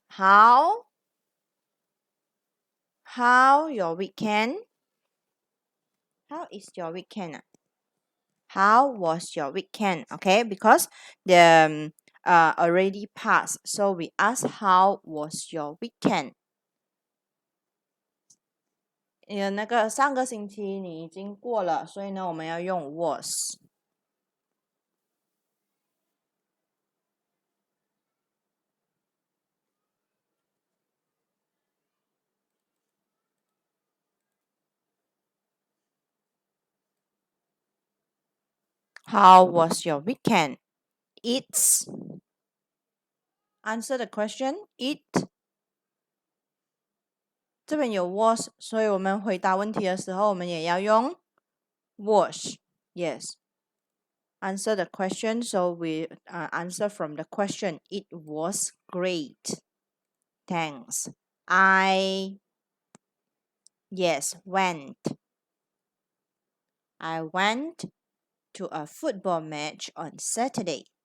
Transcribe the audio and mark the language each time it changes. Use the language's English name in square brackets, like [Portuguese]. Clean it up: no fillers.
[English] How your weekend? How is your weekend? How was your weekend? Okay, because the already passed, so we ask how was your weekend? [Chinese] 那个上个星期你已经过了，所以呢，我们要用 was。 [English] How was your weekend? It's answer the question. [Chinese] It 这边有 was，所以我们回答问题的时候，我们也要用 was。 [English] Yes. Answer the question. So we answer from the question. It was great. Thanks. I went. I went to a football match on Saturday.